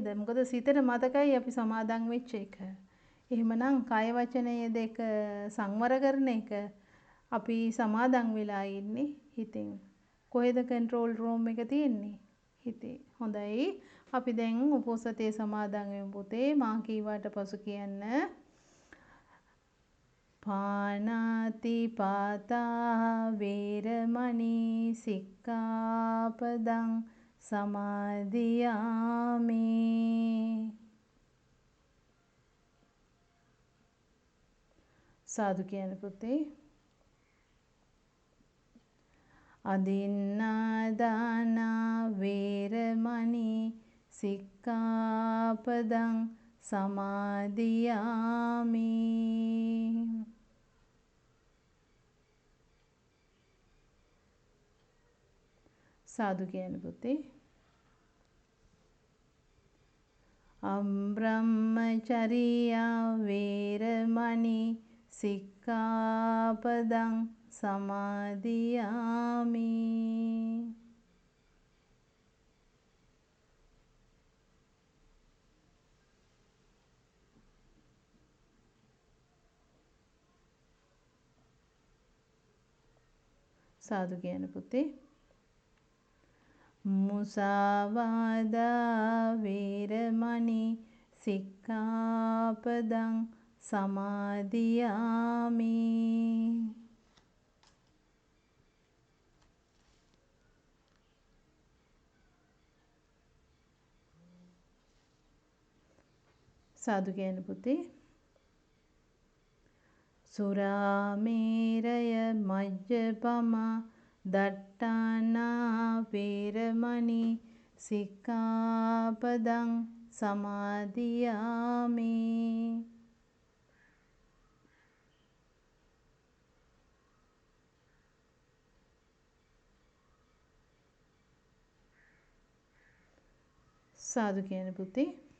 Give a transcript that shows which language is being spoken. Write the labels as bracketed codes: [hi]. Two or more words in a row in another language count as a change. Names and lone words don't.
[si] මොකද සිතට මතකයි අපි සමාදන් වෙච්ච එක. එහෙමනම් කය වචනය දෙක සංවර කරන එක අපි සමාදන් වෙලා ඉන්නේ හිතෙන්. කොහෙද [en] control room [si] එක තියෙන්නේ? හිතේ. හොඳයි. අපි දැන් උපෝසතේ සමාදන් වෙමු පුතේ. මා කීවාට පසු කියන්න. [pi] පානාති පාතා වේරමණී සික්ඛාපදං සමාදියාමි. [si] සාදු කියන පුතේ. [pi] අදින්නාදානා වේරමණී සික්ඛාපදං සමාදියාමි. [si] සාදු කියන පුතේ. [pi] අබ්‍රහ්මචරියා වේරමණී සික්ඛාපදං සමාදියාමි. [si] සාදු කියන පුතේ. [pi] මුසාවාදා වේරමණී සික්ඛාපදං සමාදියාමි. [si] සාදු කියන පුතේ. [pi] සුරාමේරය මජ්ජපමා දට්ඨානා වේරමණී සික්ඛාපදං සමාදියාමි. [si] සාදු කියන පුතේ.